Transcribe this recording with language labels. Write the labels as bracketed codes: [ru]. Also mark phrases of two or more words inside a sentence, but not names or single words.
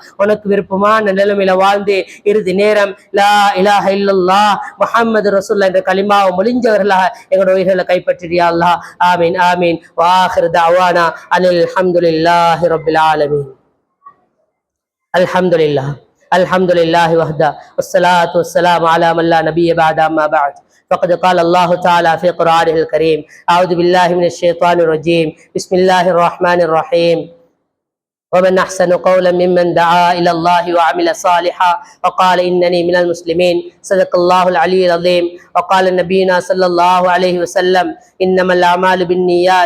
[ta] உனக்கு விருப்பமான நிலைமையில வாழ்ந்து இறுதி நேரம் [ar] لا إله إلا الله محمد رسول الله [ta] என்ற கலிமாவை மொழிஞ்சவர்களாக எங்களோட உயிர்களை கைப்பற்றியா அல்லாஹ். [ar] آمين آمين. وآخر دعوانا أن الحمد لله رب العالمين. الحمد لله الحمد لله وحده والصلاة والسلام على من لا نبي بعده أما بعد. فقد قال الله تعالى في قرآنه الكريم: أعوذ بالله من الشيطان الرجيم، بسم الله الرحمن الرحيم. ومن أحسن قولا ممن دعا إلى الله وعمل صالحا وقال إنني من المسلمين. صدق الله العلي العظيم. وقال نبينا صلى الله عليه وسلم: إنما الأعمال بالنيات.